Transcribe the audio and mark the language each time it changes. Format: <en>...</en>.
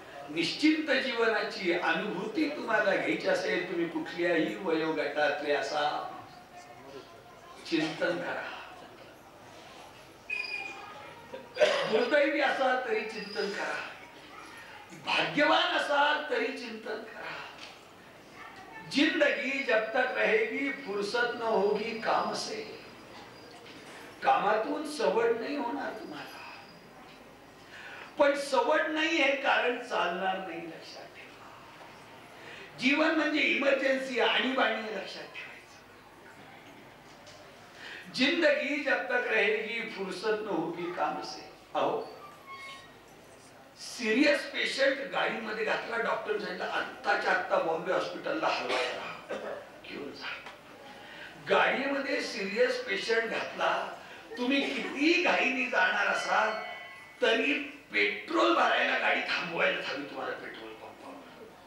<mr>निश्चिंत जीवनाची अनुभूती तुम्हाला घ्यायची असेल, तुम्ही कुठल्याही वयोगटातले असा चिंतन करा. दुर्दैवी असाल तरी चिंतन करा, भाग्यवान असाल तरी चिंतन करा.</mr> <hi>जिंदगी जब तक रहेगी फुर्सत न होगी काम से.</hi> <mr>कामातून सवड नाही होणार तुम्हाला, पण सवड नाही हे कारण चालणार नाही, लक्षात ठेवा. जीवन म्हणजे इमर्जन्सी, आणीबाणी लक्षात ठेवायचं.</mr> <hi>जिंदगी जब तक रहेगी फुर्सत न होगी काम से.</hi> <mr>अहो सिरियस पेशंट गाडीमध्ये घातला, डॉक्टर सांगितलं आत्ताच्या आत्ता बॉम्बे हॉस्पिटलला हलवायला घेऊन जा. गाडीमध्ये सिरियस पेशंट घातला, तुम्ही किती घाईने जाणार असाल तरी पेट्रोल भरायला गाडी थांबवायला हवी तुम्हाला पेट्रोल पंपावर.</mr>